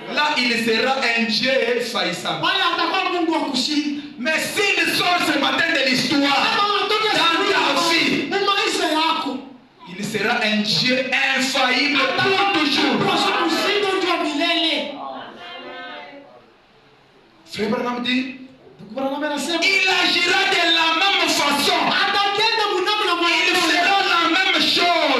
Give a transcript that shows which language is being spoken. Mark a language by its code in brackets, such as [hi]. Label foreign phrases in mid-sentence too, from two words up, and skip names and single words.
[fr] là-bas, il sera un Dieu faillissable. [sw] Pale atakuwa Mungu wa kushinda. [fr] Mais s'il sort ce matin de l'histoire, dans ta vie, [sw] maisha yako, [fr] il sera un Dieu infaillible pour toujours. Frère Branham dit, il agira de la même façon. Il fera la même chose.